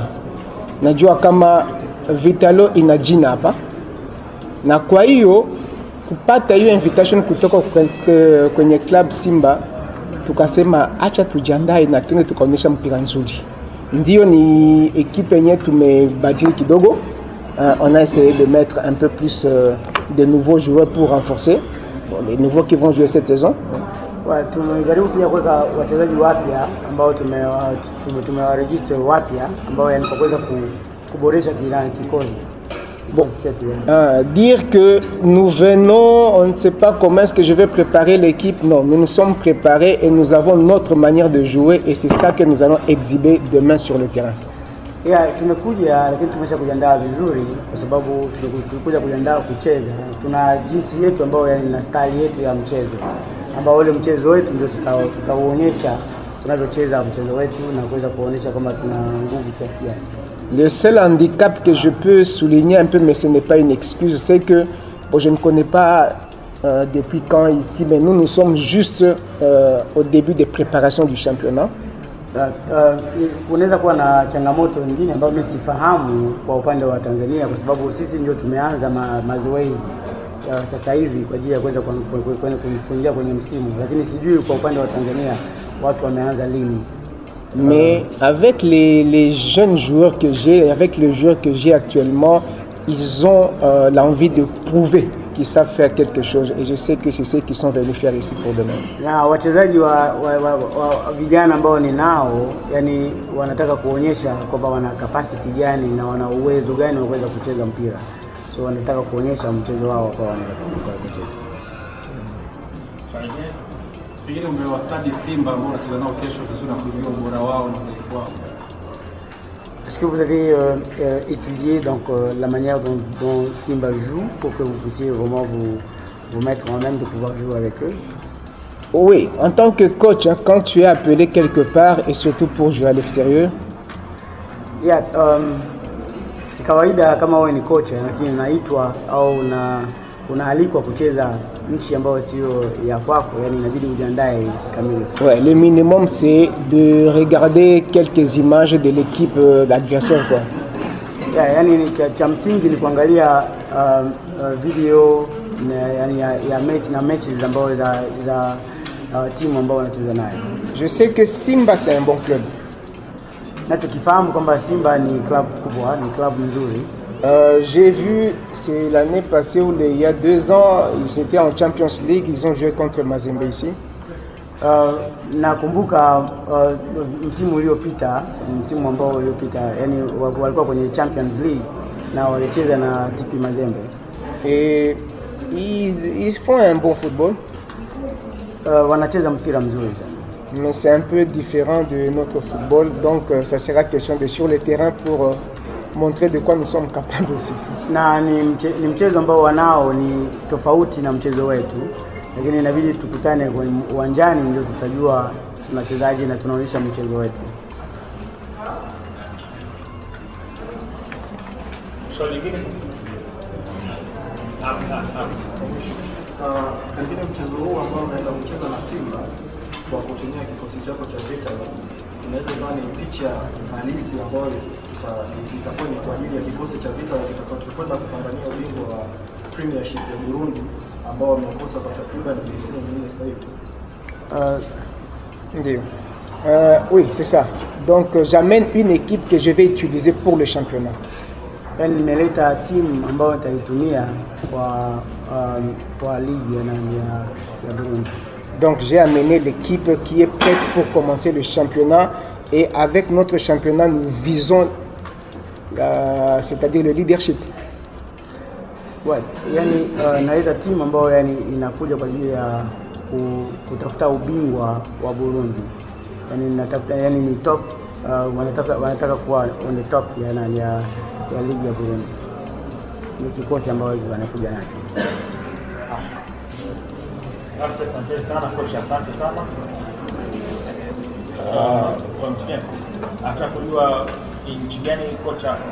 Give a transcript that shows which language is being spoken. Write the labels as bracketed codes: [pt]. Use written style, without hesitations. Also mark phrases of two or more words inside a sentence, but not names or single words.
[sw] Najua kama Vitalo ina jina hapa, na kwa hiyo kupata hiyo invitation kutoka kwenye club Simba, tukasema acha tujiandae na tuende tukaonyesha mpira nzuri. Ndio ni equipe yenye tumebadili kidogo. [fr] On a essayé de mettre un peu plus de nouveaux joueurs pour renforcer les nouveaux qui vont jouer cette saison. [sw] Tumejaribu pia kuweka wachezaji wapya ambao tumewaregister wapya ambao yani kwa kuweza kuboresha kikosi. [fr] Bon, dire que nous venons, on ne sait pas comment est-ce que je vais préparer l'équipe. Non, nous nous sommes préparés et nous avons notre manière de jouer et c'est ça que nous allons exhiber demain sur le terrain. [sw] Tumekuja lakini tumesha kujiandaa vizuri kwa sababu tulikuja kujiandaa kucheza. Tuna jinsi yetu ambayo yani na style yetu ya mchezo. Ambao ule mchezo wetu ndio tutauonyesha tunavyocheza mchezo wetu na kuweza kuonyesha kama tuna nguvu kiasi gani. [fr] Le seul handicap que je peux souligner un peu, mais ce n'est pas une excuse, c'est que bon, je ne connais pas depuis quand ici, mais nous sommes juste au début des préparations du championnat. [sw] Kunaweza kuwa na changamoto nyingine ambayo mimi sifahamu kwa upande wa Tanzania kwa sababu sisi ndio tumeanza mazoezi sasa hivi kwa ajili ya kuweza kuingia kwenye msimu, lakini sijui kwa upande wa Tanzania watu wameanza lini. [fr] Mais avec les jeunes joueurs que j'ai, avec les joueurs que j'ai actuellement, ils ont l'envie de prouver qu'ils savent faire quelque chose. Et je sais que c'est ceux qui sont venus faire ici pour demain. [sw] Na wachezaji wa vijana ambao ni nao, yani wanataka kuonyesha kwamba wana capacity gani na wana uwezo gani wa kuweza kucheza mpira. So wanataka kuonyesha mchezo wao kwa wanacheza. Pengine umewastadi Simba ambao wanacheza nao kesho na kujua ubora wao na udhaifu wao. [fr] Est-ce que vous avez étudié donc la manière dont Simba joue pour que vous puissiez vraiment vous mettre en même de pouvoir jouer avec eux? Oui, en tant que coach, hein, quand tu es appelé quelque part et surtout pour jouer à l'extérieur. [sw] Yeah, kawaida kama wewe ni coach lakini unaitwa au unaalikwa kucheza nchi ambayo sio ya kwako, yani inabidi ujiandae kikamilifu. [fr] Ouais, le minimum c'est de regarder quelques images de l'équipe d'adversaire quoi. [sw] Yani cha msingi ni kuangalia video yani ya mechi na matches ambazo za timu ambao wanacheza nayo. [fr] Je sais que Simba c'est un bon club. [sw] Nachokifahamu kwamba Simba ni club kubwa, ni club nzuri. [fr] J'ai vu, c'est l'année passée où il y a 2 ans, ils étaient en Champions League, ils ont joué contre Mazembe ici. [sw] Nakumbuka msimu uliopita, msimu ambao uliopita, yani walikuwa kwenye Champions League na walicheza na TP Mazembe. [fr] Et ils font un bon football. [sw] Wanacheza mpira mzuri sana. [fr] Mais c'est un peu différent de notre football, donc ça sera question de sur le terrain pour montrer de quoi nous sommes capables aussi. [sw] Na ni mchezo ambao wanao ni tofauti na mchezo wetu, lakini inabidi tukutane kwenye uwanjani ndio tutajua tunachezaje na tunaonyesha mchezo wetu. Swali lingine? Pengine mchezo huu ambao unaenda kucheza na Simba kwa kutumia kikosi chako cha Vitalo, unaweza kuwa ni picha halisi ambayo itakuwa ni kwa ajili ya kikosi cha Vitalo kitakachokwenda kupambania ubingwa wa Premiership ya Burundi ambao wamekosa kwa takriban misimu mingi sasa hivi. [fr] Oui, c'est ça. Donc j'amène une équipe que je vais utiliser pour le championnat. [sw] Yani nimeleta timu ambayo nitaitumia kwa ligi ya Burundi. [fr] Donc j'ai amené l'équipe qui est prête pour commencer le championnat et avec notre championnat nous visons c'est-à-dire le leadership. Ouais, [sw] yani naleta timu ambayo yani inakuja kwa ajili ya kutafuta ubingwa wa Burundi. Yani natafuta yani ni top wanataka kuwa [en] on the top [sw] ya ligi ya Burundi. Ni kikosi ambacho wanakuja nacho. Asante sana kocha, asante sana. Nataka kujua nchi gani kocha?